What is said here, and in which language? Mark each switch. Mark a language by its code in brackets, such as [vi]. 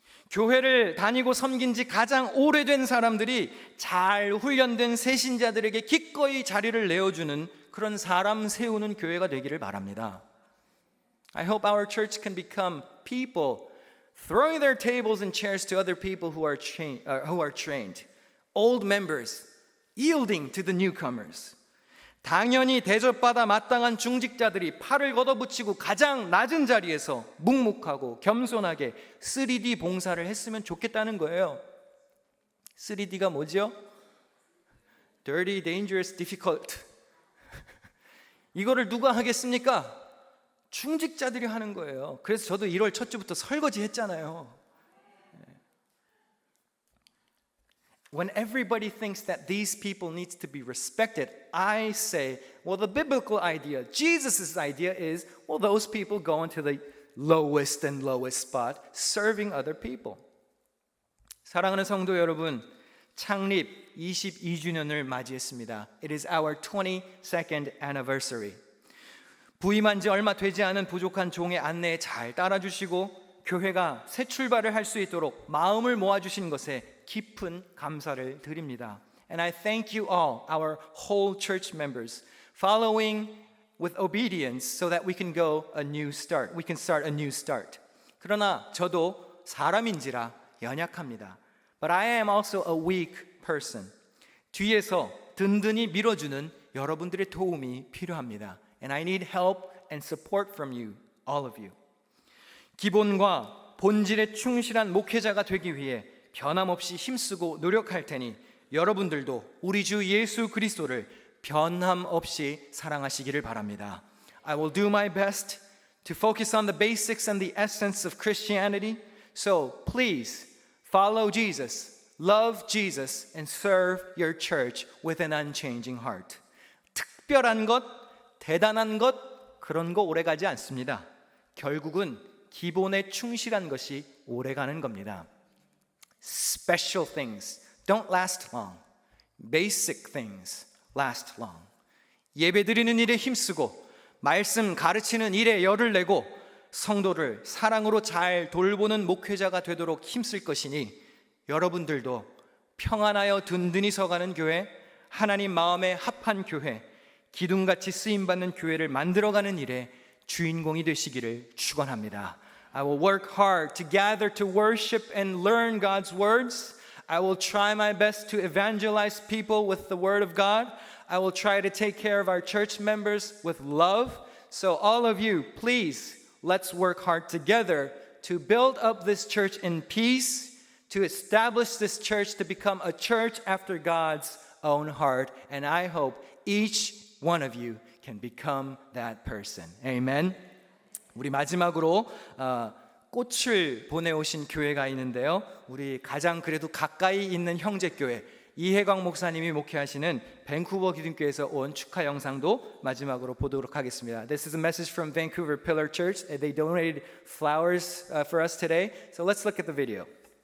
[ko] 교회를 다니고 섬긴 지 가장 오래된 사람들이 잘 훈련된 새신자들에게 기꺼이 자리를 내어주는 그런 사람 세우는 교회가 되기를 바랍니다. [en] I hope our church can become people throwing their tables and chairs to other people who are trained. Old members yielding to the newcomers. [ko] 당연히 대접받아 마땅한 중직자들이 팔을 걷어붙이고 가장 낮은 자리에서 묵묵하고 겸손하게 3D 봉사를 했으면 좋겠다는 거예요. 3D가 뭐죠? [en] Dirty, dangerous, difficult. [ko] 이거를 누가 하겠습니까? 중직자들이 하는 거예요. 그래서 저도 1월 첫 주부터 설거지 했잖아요. [en] When everybody thinks that these people need to be respected, I say, well, the biblical idea, Jesus' idea is, well, those people go into the lowest and lowest spot, serving other people. [ko] 사랑하는 성도 여러분, 창립 22주년을 맞이했습니다. [en] It is our 22nd anniversary. [ko] 부임한 지 얼마 되지 않은 부족한 종의 안내에 잘 따라주시고 교회가 새 출발을 할 수 있도록 마음을 모아주신 것에 깊은 감사를 드립니다. [en] And I thank you all, our whole church members, following with obedience so that we can go a new start. We can start a new start. [ko] 그러나 저도 사람인지라 연약합니다. [en] But I am also a weak person. [ko] 뒤에서 든든히 밀어주는 여러분들의 도움이 필요합니다. [en] And I need help and support from you, all of you. [ko] 기본과 본질에 충실한 목회자가 되기 위해 변함없이 힘쓰고 노력할 테니 여러분들도 우리 주 예수 그리스도를 변함없이 사랑하시기를 바랍니다. [en] I will do my best to focus on the basics and the essence of Christianity. So please follow Jesus, love Jesus, and serve your church with an unchanging heart. [ko] 특별한 것, 대단한 것, 그런 거 오래가지 않습니다. 결국은 기본에 충실한 것이 오래가는 겁니다. [en] Special things don't last long. Basic things last long. [ko] 예배드리는 일에 힘쓰고 말씀 가르치는 일에 열을 내고 성도를 사랑으로 잘 돌보는 목회자가 되도록 힘쓸 것이니 여러분들도 평안하여 든든히 서가는 교회, 하나님 마음에 합한 교회, 기둥같이 쓰임받는 교회를 만들어가는 일에 주인공이 되시기를 축원합니다. [en] I will work hard to gather to worship and learn God's words. I will try my best to evangelize people with the word of God. I will try to take care of our church members with love. So all of you, please, let's work hard together to build up this church in peace, to establish this church to become a church after God's own heart. And I hope each one of you can become that person. Amen. [ko] 우리 마지막으로 꽃을 보내오신 교회가 있는데요. 우리 가장 그래도 가까이 있는 형제교회 이혜광 목사님이 목회하시는 밴쿠버 기둥교회에서 온 축하 영상도 마지막으로 보도록 하겠습니다. [en] This is a message from Vancouver Pillar Church. They donated flowers for us today. So let's look at the video.